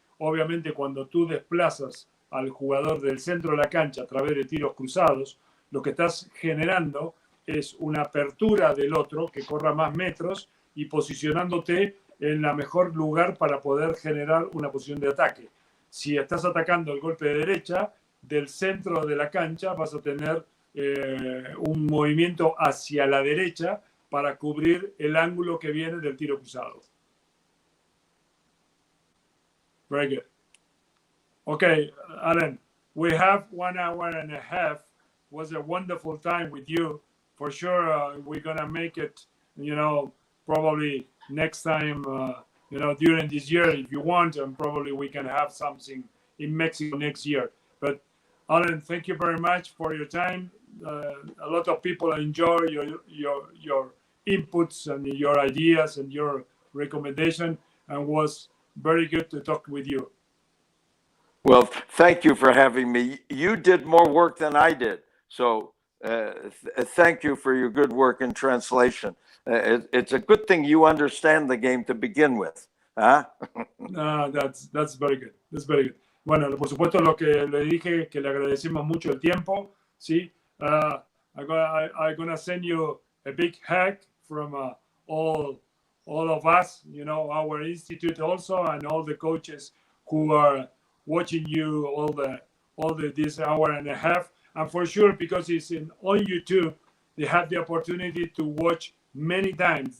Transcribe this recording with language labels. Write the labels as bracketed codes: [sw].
[es] Obviamente, cuando tú desplazas al jugador del centro de la cancha a través de tiros cruzados, lo que estás generando es una apertura del otro que corra más metros y posicionándote en el mejor lugar para poder generar una posición de ataque. Si estás atacando el golpe de derecha, del centro de la cancha vas a tener un movimiento hacia la derecha para cubrir el ángulo que viene del tiro cruzado. [en] Very good. Okay, Alan, we have 1 hour and a half. It was a wonderful time with you. For sure, we're going to make it, probably next time, during this year, if you want, and probably we can have something in Mexico next year. But Alan, thank you very much for your time. A lot of people enjoy your inputs and your ideas and your recommendation, and was very good to talk with you. Well, thank you for having me. You did more work than I did. So thank you for your good work in translation. It's a good thing you understand the game to begin with. Huh? That's very good. That's very good. [es] Bueno, por supuesto, lo que le dije, que le agradecemos mucho el tiempo. ¿Sí? [en] I'm gonna send you a big hug from all of us, our institute also, and all the coaches who are watching you all this hour and a half. And for sure, because it's on YouTube, they have the opportunity to watch many times.